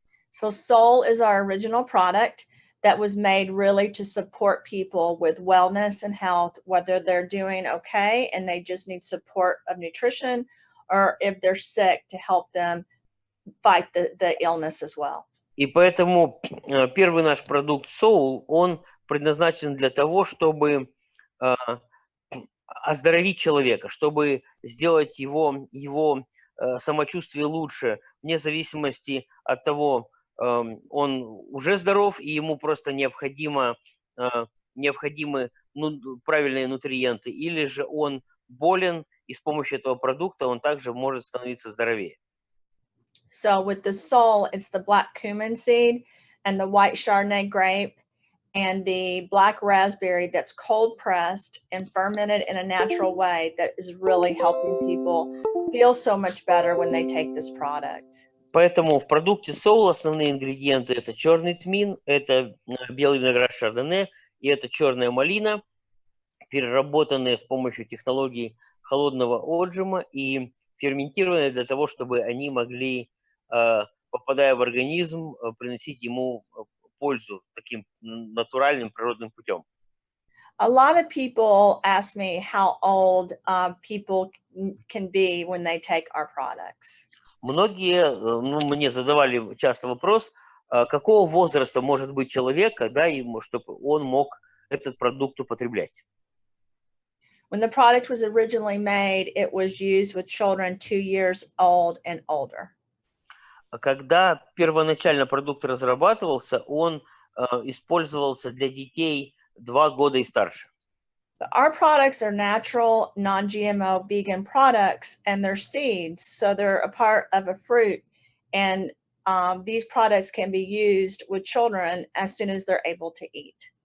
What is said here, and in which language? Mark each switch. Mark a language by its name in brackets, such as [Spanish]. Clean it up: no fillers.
[English] So Soul is our original product that was made really to support people with wellness and health, whether they're doing okay and they just need support of nutrition, or if they're sick, to help them fight the illness as well. [Russian] И поэтому первый наш продукт Soul, он предназначен для того, чтобы оздоровить человека, чтобы сделать его самочувствие лучше, вне зависимости от того, он уже здоров, и ему просто необходимы правильные нутриенты, или же он болен, и с помощью этого продукта он также может становиться здоровее. [English] So with the Soul, it's the black cumin seed and the white Chardonnay grape and the black raspberry that's cold pressed and fermented in a natural way that is really helping people feel so much better when they take this product. [Russian] Поэтому в продукте Soul основные ингредиенты – это черный тмин, это белый виноград шардоне и это черная малина, переработанные с помощью технологий холодного отжима и ферментированные для того, чтобы они могли, попадая в организм, приносить ему пользу таким натуральным природным путем. [English] A lot of people ask me how old people can be when they take our products. [Russian] Многие мне задавали часто вопрос, какого возраста может быть человек, чтобы он мог этот продукт употреблять. [English] When the product was originally made, it was used with children 2 years old and older. [Russian] Когда первоначально продукт разрабатывался, он использовался для детей 2 года и старше. [English] Our products are natural, non-GMO, vegan products, and they're seeds, so they're a part of a fruit. And these products can be used with children as soon as they're able to eat.